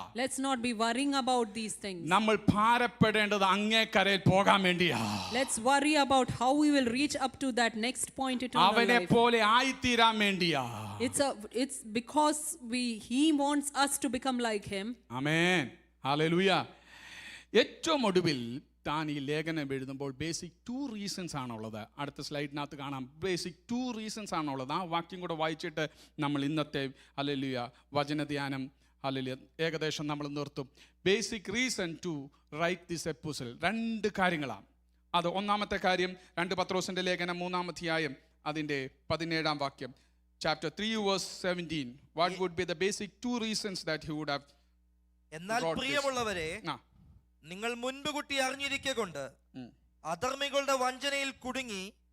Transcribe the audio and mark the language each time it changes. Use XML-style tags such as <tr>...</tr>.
<en>Let's not be worrying about these things.</en> <ml>നമ്മൾ ഭാരപ്പെടേണ്ടത് അങ്ങേക്കരയിൽ പോകാൻ വേണ്ടിയാ.</ml> <en>Let's worry about how we will reach up to that next point in our</en> <ml>അവനെ</ml> <en>life.</en> <ml>പോലെ ആയിത്തീരാൻ വേണ്ടിയാ.</ml> <en>It's because he wants us to become like him.</en> <ml>Amen. Hallelujah. ഏറ്റവും ഒടുവിൽ താൻ ഈ ലേഖനം എഴുതുമ്പോൾ ബേസിക് 2 റീസൺസ് ആണുള്ളത്. അടുത്ത സ്ലൈഡിനകത്ത് കാണാം. ബേസിക് 2 റീസൺസ് ആണുള്ളത്. ആ വാക്യം കൂടെ വായിച്ചിട്ട് നമ്മൾ ഇന്നത്തെ ഹല്ലേലൂയ വചനധ്യാനം ഹല്ലേലൂയ ഏകദേശം നമ്മൾ നിർത്തും.</ml> <en>Basic reason to write this episode 2 കാര്യങ്ങളാണ്.</en> <ml>അത് ഒന്നാമത്തെ കാര്യം 2 പത്രോസിൻ്റെ ലേഖനം 3-ാം അധ്യായം അതിൻ്റെ 17-ാം വാക്യം,</ml> <en>chapter 3 verse 17. What would be the basic 2 reasons that he would have</en> <ml>എന്നാൽ</ml> <en>brought this?</en> <ml>പ്രിയമുള്ളവരെ, ആ, നിങ്ങൾ മുൻപ് കൂട്ടി അറിഞ്ഞിരിക്കൊണ്ട് അധർമ്മികളുടെ വഞ്ചനയിൽ കുടുങ്ങി</ml>